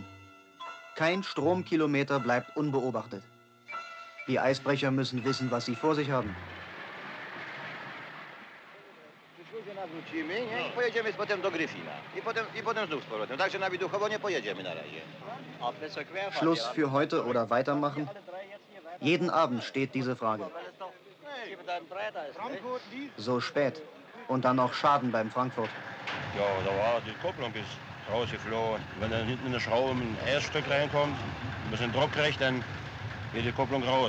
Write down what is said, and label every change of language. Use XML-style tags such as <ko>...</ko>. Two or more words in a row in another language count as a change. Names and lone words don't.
<de>Kein Stromkilometer bleibt unbeobachtet. Die Eisbrecher müssen wissen, was sie vor sich haben.</de> <pl>I pojedziemy potem do Gryfina. I potem znów z powrotem. Także na Wieduchowo nie pojedziemy na razie.</pl> <de>Schluss für heute oder weitermachen? Jeden Abend steht diese Frage. So spät. Und dann noch Schaden beim Frankfurt. Ja, da war die Kupplung ist rausgeflogen. Wenn dann hinten in eine Schraube ein Eisstück reinkommt, ein bisschen Druck kriegt, dann geht die Kupplung raus.</de>